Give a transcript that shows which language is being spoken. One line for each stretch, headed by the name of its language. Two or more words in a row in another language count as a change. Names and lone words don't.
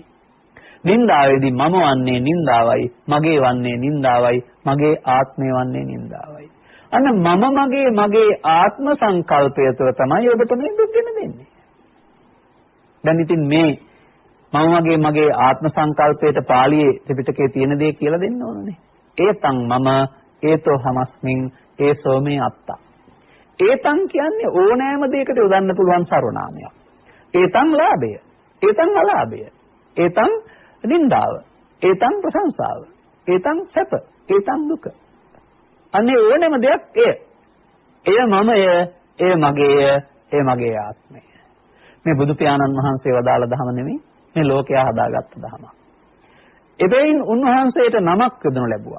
Sinhala: නින්දාවේදී මම වන්නේ නින්දාවයි, මගේ වන්නේ නින්දාවයි, මගේ ආත්මය වන්නේ නින්දාවයි. අන්න මගේ ආත්ම සංකල්පය තුළ තමයි ඔබට මේ දුක් දෙන්නේ. දැන් ඉතින් මේ මගේ ආත්ම සංකල්පයට පාළියේ ත්‍රිපිටකයේ තියෙන දේ කියලා දෙන්න ඕනනේ.
Pali: ඒතං මම ඒතෝ හමස්මින් ඒසෝ මේ අත්තා.
Sinhala: ඒතං කියන්නේ ඕනෑම දෙයකට යොදන්න පුළුවන් සර්වනාමයක්. ඒතං ලාභය, ඒතං අලාභය, ඒතං නින්දාව, ඒතං ප්‍රශංසාව, ඒතං සැප, ඒතං දුක. අනේ ඕනෑම දෙයක් එය මමය, එය මගේය, එය මගේ ආත්මය. මේ බුදු පියාණන් වහන්සේ වදාළ ධම නෙමෙයි, මේ ලෝකයා හදාගත්ත ධම. එබැවින් උන්වහන්සේට නමක් යොදනු ලැබුවා.